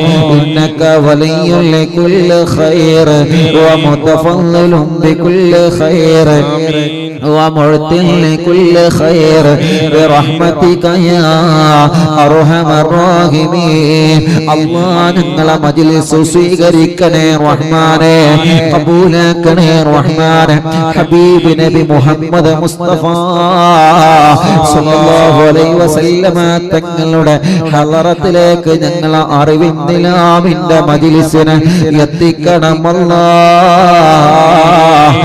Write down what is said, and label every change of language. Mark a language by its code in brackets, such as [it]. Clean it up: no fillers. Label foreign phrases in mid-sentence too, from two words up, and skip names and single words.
[ar] إنك ولي لكل خير ومتفضل بكل خير ومعطي لكل خير برحمتك يا أرحم الراحمين. [ml] الله ഞങ്ങളെ മജ്‌ലിസ് സ്വീകരിക്കണേ റഹ്മാനേ, ഖബൂലാക്കണേ റഹ്മാനേ. ഹബീബ് നബി മുഹമ്മദ് മുസ്തഫ [ar] صلى الله عليه وسلم [ml] തങ്ങളുടെ ഹളറത്തിലേക്ക് ഞങ്ങളെ അറിവിൻ നിലാവിന്റെ മജ്‌ലിസിനെ എത്തിക്കണം അല്ലാഹ്.